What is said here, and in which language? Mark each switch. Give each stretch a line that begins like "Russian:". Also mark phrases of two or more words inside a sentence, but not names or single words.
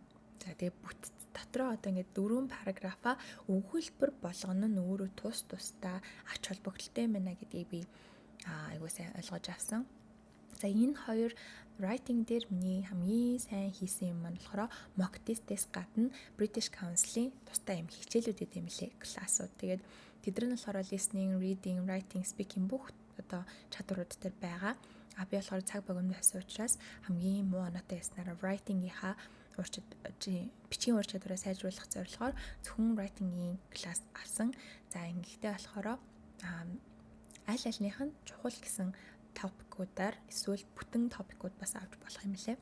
Mongolian: За тэгээд бүтц дотроо одоо ингээд 4 параграфа өгүүлбэр болгоно нь өөрөө тусдаа ач холбогдолтой байна гэдгийг би айгуу сайн ойлгож авсан. За энэ хоёр writing дээр миний хамгийн сайн хийсэн юм маань болохоор
English: mock test-
Mongolian: ээс гадна British Council-ийн тустай юм хичээлүүд өгд юм лээ, классууд. Тэгээд тэд нар нь болохоор
English: listening, reading, writing, speaking
Mongolian: бүх одоо чадварууд дээр байгаа. Би болохоор цаг богино байсан учраас хамгийн муу оноотой яснараа writing-ийнхаа бичгийн ур чадвараа сайжруулах зорилгоор зөвхөн writing-ийн класс авсан. За ингэхдээ болохоор аль альных нь чухал гэсэн топикуудаар эсвэл бүтэн топикууд бас авч болох юм лээ.